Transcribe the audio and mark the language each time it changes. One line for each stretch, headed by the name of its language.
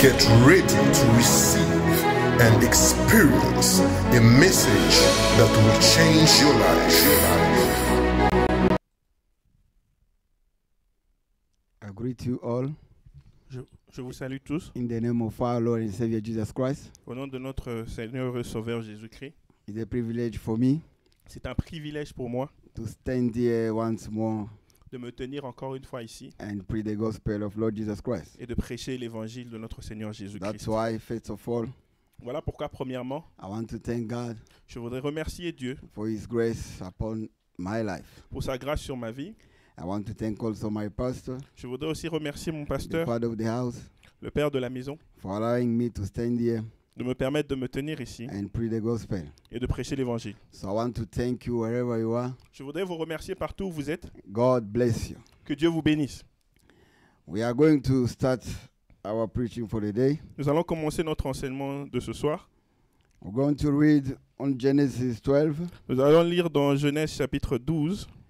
English: Get ready to receive and experience a message that will change your life. I greet you all
French: Je vous salue tous
English: in the name of our Lord and Savior Jesus Christ.
French: au nom de notre Seigneur et Sauveur Jésus-Christ.
English: It's a privilege for me
French: C'est un privilège pour moi
English: to stand here once more
French: de me tenir encore une fois ici
English: and preach the gospel of Lord Jesus Christ.
French: et de prêcher l'évangile de notre Seigneur
English: That's
French: Jésus-Christ.
English: why, first of all,
French: Voilà pourquoi, premièrement,
English: I want to thank God
French: je voudrais remercier Dieu
English: for His grace upon my life.
French: pour sa grâce sur ma vie.
English: I want to thank also my pastor,
French: Je voudrais aussi remercier mon
English: the
French: pasteur,
English: father of the house,
French: le père de la maison,
English: for allowing me to stand here
French: de me permettre de me tenir ici
English: and preach the gospel.
French: et de prêcher l'évangile.
English: So I want to thank you wherever you are.
French: Je voudrais vous remercier partout où vous êtes.
English: God bless you.
French: Que Dieu vous bénisse.
English: We are going to start our preaching for the day.
French: Nous allons commencer notre enseignement de ce soir.
English: We're going to read on Genesis 12,
French: Nous allons lire dans Genèse chapitre 12,